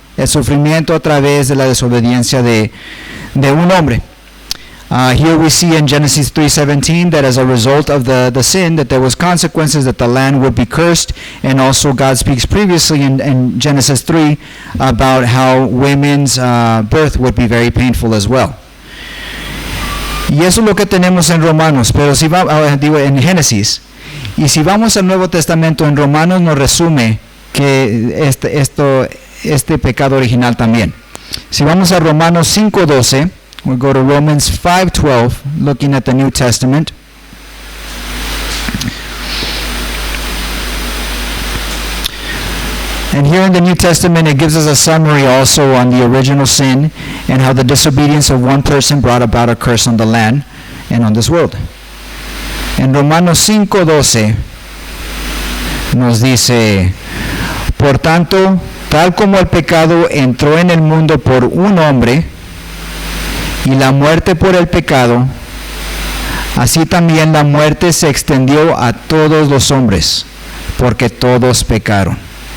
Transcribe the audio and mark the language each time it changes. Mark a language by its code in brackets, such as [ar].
[es] El sufrimiento a través de la desobediencia de un hombre. [en] Here we see in Genesis 3:17 that as a result of the sin, that there was consequences, that the land would be cursed, and also God speaks previously in Genesis 3 about how women's birth would be very painful as well. [es] Y eso es lo que tenemos en Romanos, pero si en Génesis. Y si vamos al Nuevo Testamento, en Romanos nos resume que este pecado original también. Si vamos a Romanos 5:12, [en] we'll go to Romans 5:12, looking at the New Testament. And here in the New Testament, it gives us a summary also on the original sin and how the disobedience of one person brought about a curse on the land and on this world. [es] En Romanos 5:12 nos dice, por tanto, tal como el pecado entró en el mundo por un hombre, y la muerte por el pecado, así también la muerte se extendió a todos los hombres, porque todos pecaron.